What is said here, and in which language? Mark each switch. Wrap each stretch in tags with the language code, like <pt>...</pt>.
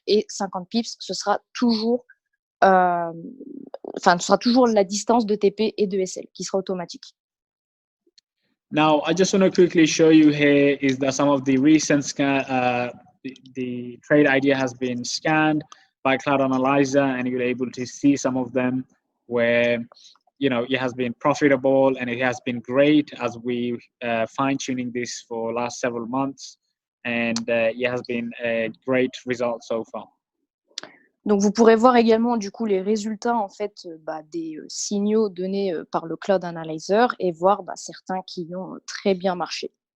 <fr>Et 50 pips, ce sera toujours la distance de TP et de SL qui sera automatique.</fr> <en>Now, I just want to quickly show you here is that some of the recent the trade idea has been scanned by Cloud Analyzer, and you're able to see some of them where it has been profitable and it has been great as we fine-tuning this for last several months, and it has been a great result so far.</en> <fr>Donc, vous pourrez voir également du coup les résultats en fait des signaux donnés par le Cloud Analyzer et voir certains qui ont très bien marché.</fr>